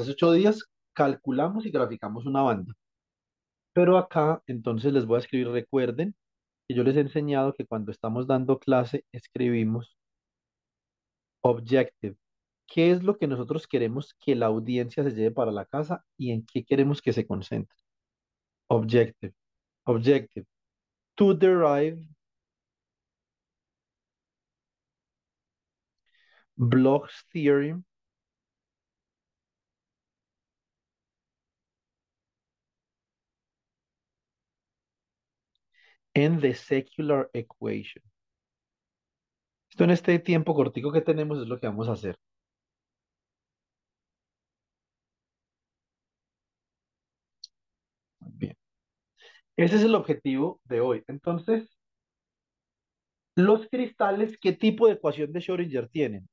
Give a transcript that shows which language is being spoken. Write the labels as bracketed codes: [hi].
[es] Hace 8 días calculamos y graficamos una banda. Pero acá, entonces les voy a escribir, recuerden que yo les he enseñado que cuando estamos dando clase escribimos objective. ¿Qué es lo que nosotros queremos que la audiencia se lleve para la casa y en qué queremos que se concentre? [en] Objective. Objective. To derive Bloch's theorem and the secular equation. [es] Esto en este tiempo cortico que tenemos es lo que vamos a hacer. Muy bien. Ese es el objetivo de hoy. Entonces, los cristales, ¿qué tipo de ecuación de Schrödinger tienen?